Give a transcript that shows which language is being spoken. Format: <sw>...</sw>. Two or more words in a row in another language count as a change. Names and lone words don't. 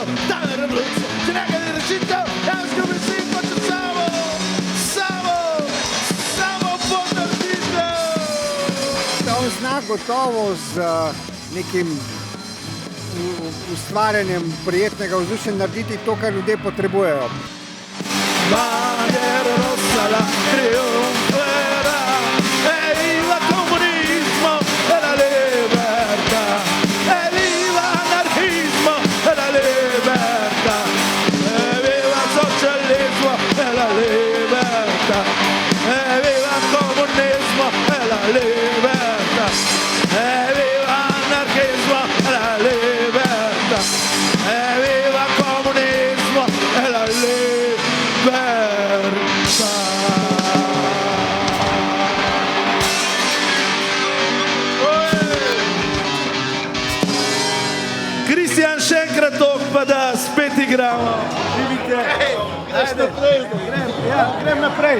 <sl>Totalna revolucija, za njega ni rešitev, Janez Kurbin sin hoče samo podelitev. On zna gotovo z nekim ustvarjanjem prijetnega vzdušja narediti to, kar ljudje potrebujejo.</sl> <it>Bandiera rossa la triunferà, e viva comunismo e la libertà, e viva anarchismo e la libertà, e viva socialismo e la libertà, e viva comunismo e la libertà, e viva anarchismo e la libertà, e viva comunismo e la libertà.</it> <sl>Kristjan, še enkrat tok, pa da spet igramo. Vidite? Grem naprej.</sl>